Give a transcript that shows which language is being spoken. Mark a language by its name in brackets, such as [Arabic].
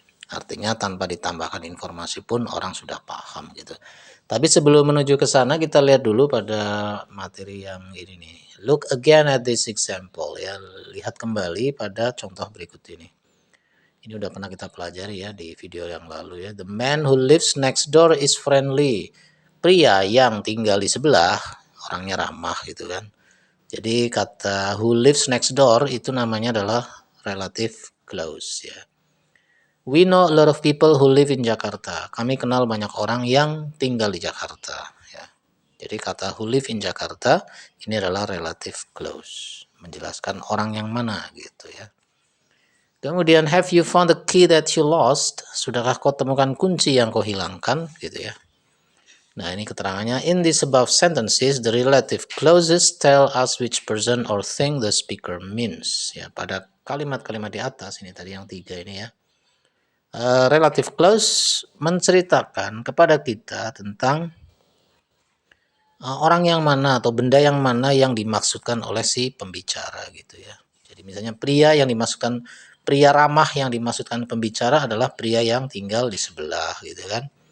[Indonesian] Artinya tanpa ditambahkan informasi pun orang sudah paham gitu. Tapi sebelum menuju ke sana kita lihat dulu pada materi yang ini nih. [English] Look again at this example [Indonesian] ya. Lihat kembali pada contoh berikut ini. Ini udah pernah kita pelajari ya di video yang lalu ya. [English] The man who lives next door is friendly. [Indonesian] Pria yang tinggal di sebelah orangnya ramah gitu kan. Jadi kata [English] who lives next door [Indonesian] itu namanya adalah relative clause ya. [English] We know a lot of people who live in Jakarta. [Indonesian] Kami kenal banyak orang yang tinggal di Jakarta ya. Jadi kata [English] who live in Jakarta [Indonesian] ini adalah relative clause, menjelaskan orang yang mana gitu ya. [English] Kemudian have you found the key that you lost? [Indonesian] Sudahkah kau temukan kunci yang kau hilangkan gitu ya. Nah, ini keterangannya. [English] In these above sentences, the relative clauses tell us which person or thing the speaker means. [Indonesian] Ya, pada kalimat-kalimat di atas ini tadi yang 3 ini ya. Relative clause menceritakan kepada kita tentang orang yang mana atau benda yang mana yang dimaksudkan oleh si pembicara gitu ya. Jadi misalnya pria ramah yang dimaksudkan pembicara adalah pria yang tinggal di sebelah gitu kan.